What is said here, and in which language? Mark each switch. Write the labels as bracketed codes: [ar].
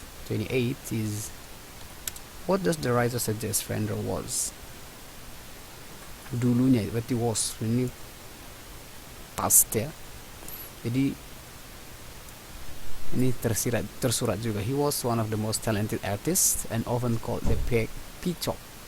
[en] 28 is what does the writer suggest Frender was? [id] Dulunya berarti was, ini past ya. Jadi ini tersurat juga. [en] He was one of the most talented artists and often called the peacock.